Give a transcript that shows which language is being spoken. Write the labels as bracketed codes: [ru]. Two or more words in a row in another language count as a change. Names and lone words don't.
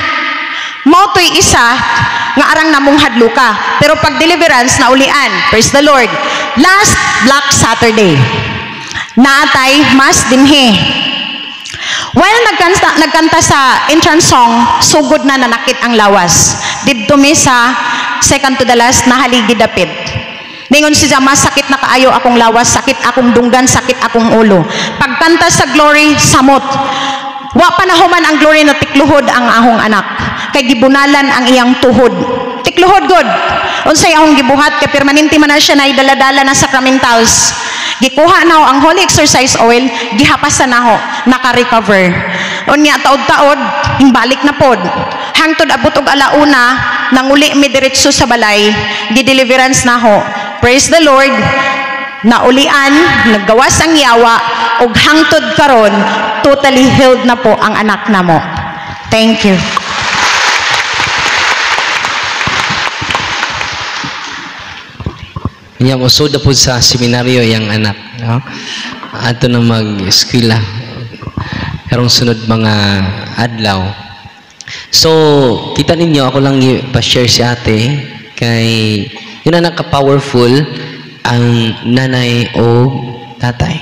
[ceb] Mao to'y isa, nga arang namong hadluka. Pero pag deliverance, naulian. [en] Praise the Lord. Last Black Saturday, [ceb] naatay mas dinhi. While nagkanta sa [en] entrance song, [ceb] sugod na nanakit ang lawas. Didto mi sa [en] second to the last, [ceb] nahaligi dapit. Ningon siya, masakit na kaayo akong lawas, sakit akong dunggan, sakit akong ulo. Pagkanta sa glory, samot. Wa pa nahuman ang glory na tikluhod ang ahong anak. Kay gibunalan ang iyang tuhod. Tikluhod god. Unsay ahong gibuhat, kay permanente man na siya na idala-dala na sacramentals. Gikuha na ho ang [en] holy exercise oil, [ceb] gihapasan na ho, naka-recover. Unya taod-taod, himbalik na pod. Hangtod abot og alauna, nanguli mi diretso sa balay, gi-deliverance na ho. [en] Praise the Lord. [ceb] Naulian, naggawas ang yawa, og hangtod karon, [en] totally healed [ceb] na po ang anak na mo. [en] Thank you. [tl] Yang usod na po sa seminaryo yung anak. [ceb] No? Ato na mag-eskwela. Karong sunod mga adlaw. So, kita ninyo, ako lang pa-share si ate kay yun na naka-powerful ang nanay o tatay.